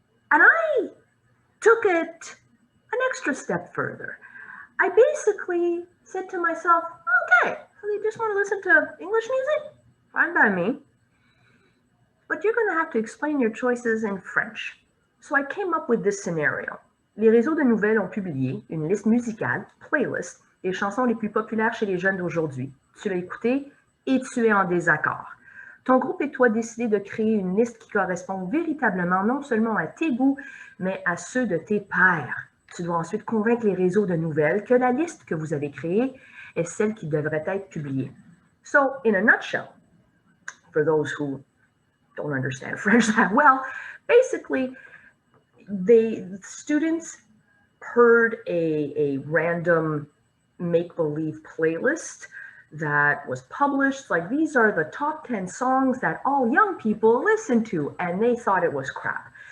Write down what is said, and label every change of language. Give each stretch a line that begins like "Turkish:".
English: And I took it an extra step further. I basically said to myself, okay, so you just want to listen to English music? Fine by me. But you're going to have to explain your choices in French. So I came up with this scenario.
French: Les réseaux de nouvelles ont publié une liste musicale, playlist, des chansons les plus populaires chez les jeunes d'aujourd'hui. Tu l'as écouté et tu es en désaccord. Ton groupe et toi décidez de créer une liste qui correspond véritablement non seulement à tes goûts, mais à ceux de tes pairs. Tu dois ensuite convaincre les réseaux de nouvelles que la liste que vous avez créée est celle qui devrait être publiée.
English: So, in a nutshell, for those who don't understand French that well, basically, students heard a random make-believe playlist that was published, like these are the top 10 songs that all young people listen to, and they thought it was crap.